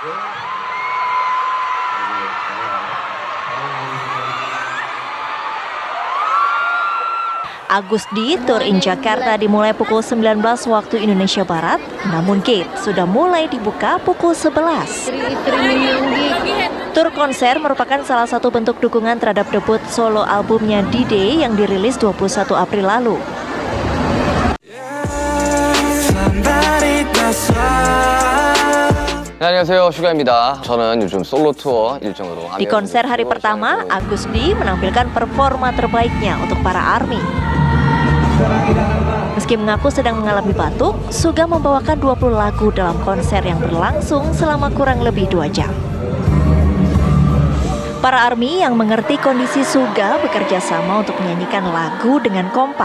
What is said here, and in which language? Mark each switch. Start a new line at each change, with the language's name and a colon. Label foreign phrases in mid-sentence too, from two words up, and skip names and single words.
Indonesian: Agusdi Tour in Jakarta dimulai pukul 19 waktu Indonesia Barat, namun gate sudah mulai dibuka pukul 11. Tur konser merupakan salah satu bentuk dukungan terhadap debut solo albumnya D-Day yang dirilis 21 April lalu.
Korean: 안녕하세요, 슈가입니다. 저는 요즘 솔로 투어 일정으로
Indonesian: Di konser hari pertama, Agusdi menampilkan performa terbaiknya untuk para ARMY. Meski mengaku sedang mengalami batuk, Suga membawakan 20 lagu dalam konser yang berlangsung selama kurang lebih 2 jam. Para ARMY yang mengerti kondisi Suga bekerja sama untuk menyanyikan lagu dengan kompak.